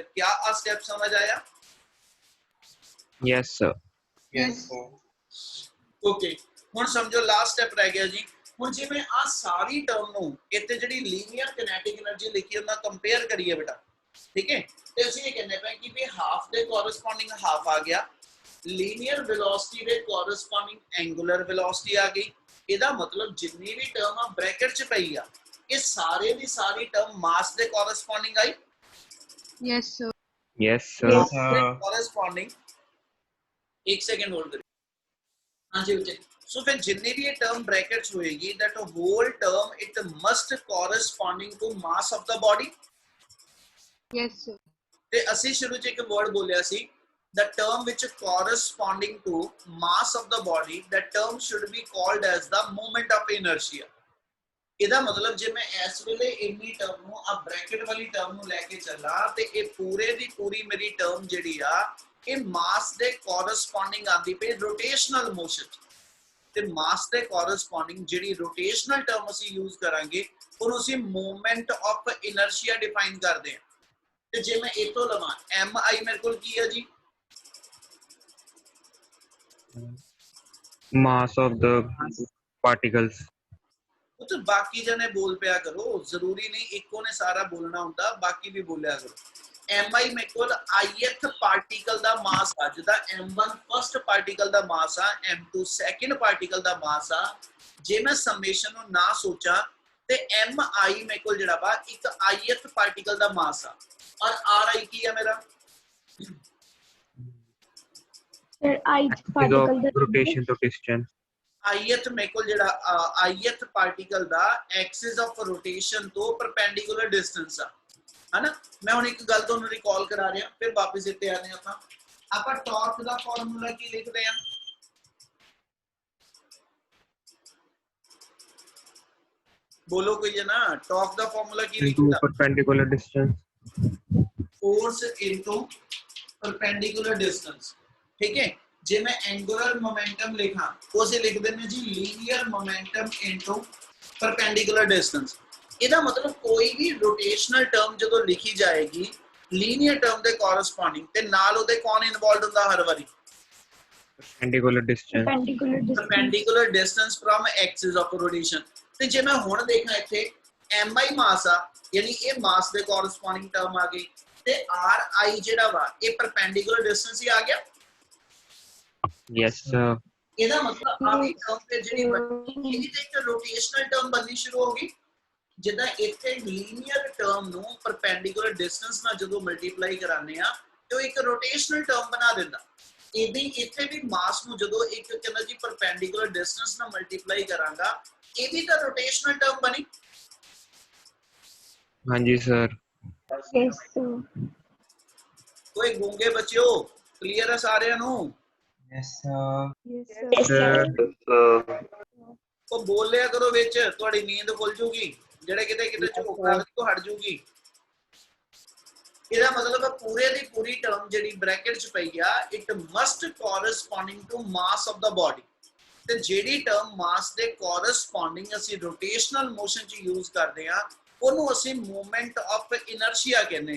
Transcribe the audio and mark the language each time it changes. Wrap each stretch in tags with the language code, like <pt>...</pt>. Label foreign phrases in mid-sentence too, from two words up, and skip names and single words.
<hi>क्या आ स्टेप समझ आया?</hi> <en>yes sir. Yes, sir. ओके,</en> <pa>ਹੁਣ ਸਮਝੋ</pa> <en>last step</en> <pa>ਰਹਿ ਗਿਆ ਜੀ। ਹੁਣ ਜਿਵੇਂ ਆ ਸਾਰੀ ਟਰਮ ਨੂੰ ਇੱਥੇ ਜਿਹੜੀ</pa> <en>linear kinetic energy</en> <pa>ਲਿਖੀ ਉਹਨਾਂ ਕੰਪੇਅਰ ਕਰੀਏ ਬੇਟਾ, ਠੀਕ ਹੈ, ਤੇ ਅਸੀਂ ਇਹ ਕਹਿੰਦੇ ਪਏ ਕਿ ਵੀ ਹਾਫ ਦੇ ਕੋਰਸਪੋਂਡਿੰਗ ਹਾਫ ਆ ਗਿਆ,</pa> <en>linear velocity</en> <pa>ਦੇ ਕੋਰਸਪੋਂਡਿੰਗ</pa> <en>angular velocity</en> <pa>ਆ ਗਈ। ਇਹਦਾ ਮਤਲਬ ਜਿੰਨੀ ਵੀ ਟਰਮ ਆ ਬ੍ਰੈਕਟ 'ਚ ਪਈ ਆ, ਇਹ ਸਾਰੇ ਦੀ ਸਾਰੀ ਟਰਮ ਮਾਸ ਦੇ ਕੋਰਸਪੋਂਡਿੰਗ ਆਈ।</pa> <en>Yes, sir. yes sir. Yes, sir.</en> <hi>कोरस्पॉन्डिंग, एक सेकंड होल्ड करिए, हाँ जी बच्चे।</hi> <en>सो</en> <hi>फिर जितनी भी ये टर्म ब्रैकेट्स होएगी,</hi> <en>that whole term it must corresponding to mass of the body. Yes, sir.</en> <pa>ते ਅਸੀਂ ਸ਼ੁਰੂ ਚ ਇੱਕ ਵਰਡ ਬੋਲਿਆ ਸੀ,</pa> <en>the term which corresponding to mass of the body, that term should be called as the moment of inertia।</en> <pa>ਇਹਦਾ ਮਤਲਬ ਜੇ ਮੈਂ ਇਸ ਵੇਲੇ ਇੰਨੀ ਟਰਮ ਨੂੰ ਆ ਬ੍ਰੈਕਟ ਵਾਲੀ ਟਰਮ ਨੂੰ ਲੈ ਕੇ ਚੱਲਾਂ ਤੇ ਇਹ ਪੂਰੇ ਦੀ ਪੂਰੀ ਮੇਰੀ ਟਰਮ ਜਿਹੜੀ ਆ ਇਹ ਮਾਸ ਦੇ ਕੋਰਸਪੋਂਡਿੰਗ ਆਂਦੀ ਪਈ</pa> <en>rotational motion,</en> <pa>ਤੇ ਮਾਸ ਦੇ ਕੋਰਸਪੋਂਡਿੰਗ ਜਿਹੜੀ</pa> <en>rotational term</en> <pa>ਅਸੀਂ ਯੂਜ਼ ਕਰਾਂਗੇ ਉਹਨੂੰ ਅਸੀਂ</pa> <en>movement of inertia</en> <pa>ਡਿਫਾਈਨ ਕਰਦੇ ਹਾਂ। ਤੇ ਜੇ ਮੈਂ ਇਹ ਤੋਂ ਲਵਾਂ mi ਮੇਰੇ ਕੋਲ ਕੀ ਹੈ ਜੀ?</pa> <en>mass of the particles।</en> <pa>ਤੋ ਬਾਕੀ ਜਣੇ ਬੋਲ ਪਿਆ ਕਰੋ, ਜ਼ਰੂਰੀ ਨਹੀਂ ਇੱਕੋ ਨੇ ਸਾਰਾ ਬੋਲਣਾ ਹੁੰਦਾ, ਬਾਕੀ ਵੀ ਬੋਲਿਆ ਕਰੋ। mi ਮੇਰੇ ਕੋ</pa> <en>ith particle</en> <pa>ਦਾ ਮਾਸ ਆ, ਜਿੱਦਾਂ m1</pa> <en>first particle</en> <pa>ਦਾ ਮਾਸ ਆ, m2</pa> <en>second particle</en> <pa>ਦਾ ਮਾਸ ਆ। ਜੇ ਮੈਂ ਸਮੇਸ਼ਨ ਨੂੰ ਨਾ ਸੋਚਾਂ ਤੇ mi ਮੇਰੇ ਕੋ ਜਿਹੜਾ ਬਾ ਇੱਕ</pa> <en>ith particle</en> <pa>ਦਾ ਮਾਸ ਆ, ਔਰ ri ਕੀ ਹੈ ਮੇਰਾ</pa> <en>Sir, I Axis of particle rotation to distance।</en> <pa>ith ਮੇਰੇ ਕੋ ਜਿਹੜਾ</pa> <en>ith particle</en> <pa>ਦਾ</pa> <en>axis of rotation</en> <pa>ਤੋਂ</pa> <en>perpendicular distance</en> <pa>ਆ, ਹੈ ਨਾ। ਮੈਂ ਹੁਣ ਇੱਕ ਗੱਲ ਤੁਹਾਨੂੰ ਰੀਕਾਲ ਕਰਾ ਰਿਹਾ, ਫਿਰ ਵਾਪਸ ਇੱਥੇ ਆਣੇ ਆਪਾਂ ਟਾਰਕ ਦਾ ਫਾਰਮੂਲਾ ਕੀ ਲਿਖਦੇ ਹਾਂ? ਬੋਲੋ ਕੋਈ ਜਣਾ, ਟਾਰਕ ਦਾ ਫਾਰਮੂਲਾ ਕੀ</pa> <en>into</en> <pa>लिखदा?</pa> <en>perpendicular distance। force into perpendicular distance,</en> <hi>ठीक है।</hi> <pa>ਜੇ ਮੈਂ</pa> <en>angular momentum</en> <pa>ਲਿਖਾਂ ਉਸੇ ਲਿਖ ਦੇਣੇ ਜੀ</pa> <en>linear momentum into perpendicular distance.</en> <pa>ਇਹਦਾ ਮਤਲਬ ਕੋਈ ਵੀ</pa> <en>rotational term</en> <pa>ਜਦੋਂ ਲਿਖੀ ਜਾਏਗੀ</pa> <en>linear term</en> <pa>ਦੇ ਕੋਰਸਪੋਂਡਿੰਗ ਤੇ ਨਾਲ ਉਹਦੇ ਕੌਣ ਇਨਵੋਲਵਡ ਹੁੰਦਾ ਹਰ ਵਾਰੀ?</pa> <en>perpendicular distance। perpendicular distance. perpendicular distance from axis of rotation।</en> <pa>ਤੇ ਜੇ ਮੈਂ ਹੁਣ ਦੇਖਾਂ ਇੱਥੇ mi ਮਾਸ ਆ, ਯਾਨੀ ਇਹ ਮਾਸ ਦੇ</pa> <en>corresponding term</en> <pa>ਆ ਗਈ, ਤੇ ri ਜਿਹੜਾ ਵਾ ਇਹ</pa> <en>perpendicular distance</en> <pa>ਹੀ ਆ ਗਿਆ।</pa> <en>yes sir।</en> <pa>ਇਹਦਾ ਮਤਲਬ ਆ ਵੀ ਟਰਮ ਤੇ ਜਿਹੜੀ ਇਹਦੀ ਤੇ ਇੱਕ</pa> <en>rotational term</en> <pa>ਬਣਨੀ ਸ਼ੁਰੂ ਹੋ ਗਈ। ਜਿੱਦਾਂ ਇੱਥੇ</pa> <en>linear term</en> <pa>ਨੂੰ</pa> <en>perpendicular distance</en> <pa>ਨਾਲ ਜਦੋਂ ਮਲਟੀਪਲਾਈ ਕਰਾਉਂਦੇ ਆ ਤੇ ਉਹ ਇੱਕ</pa> <en>rotational term</en> <pa>ਬਣਾ ਦਿੰਦਾ। ਇਹਦੀ ਇੱਥੇ ਵੀ ਮਾਸ ਨੂੰ ਜਦੋਂ ਇੱਕ ਕਹਿੰਦਾ ਜੀ</pa> <en>perpendicular distance</en> <pa>ਨਾਲ ਮਲਟੀਪਲਾਈ ਕਰਾਂਗਾ, ਇਹ ਵੀ ਤਾਂ</pa> <en>rotational term</en> <pa>ਬਣੀ। ਹਾਂਜੀ sir।</pa> <en>Yes, sir.</en> <pa>ਕੋਈ ਗੂੰਗੇ ਬੱਚਿਓ ਕਲੀਅਰ ਹੈ ਸਾਰਿਆਂ ਨੂੰ?</pa> <en>Yes, sir. Yes, sir.</en> <pa>ਉਹ ਬੋਲ ਲਿਆ ਕਰੋ ਵਿੱਚ, ਤੁਹਾਡੀ ਨੀਂਦ ਖੁੱਲ ਜੂਗੀ, ਜਿਹੜੇ ਕਿਤੇ ਕਿਤੇ ਝੋਕ ਲੱਗਦੀ ਉਹ ਹਟ ਜੂਗੀ। ਇਹਦਾ ਮਤਲਬ ਹੈ ਪੂਰੇ ਦੀ ਪੂਰੀ ਟਰਮ ਜਿਹੜੀ ਬ੍ਰੈਕਟ 'ਚ ਪਈ ਆ,</pa> <en>it must corresponding to mass of the body.</en> <pa>ਤੇ ਜਿਹੜੀ ਟਰਮ ਮਾਸ ਦੇ ਕੋਰਸਪੋਂਡਿੰਗ ਅਸੀਂ</pa> <en>rotational motion</en> <pa>'ਚ ਯੂਜ਼ ਕਰਦੇ ਆ, ਉਹਨੂੰ ਅਸੀਂ</pa> <en>movement of inertia</en> <pa>ਕਹਿੰਦੇ ਆ।</pa>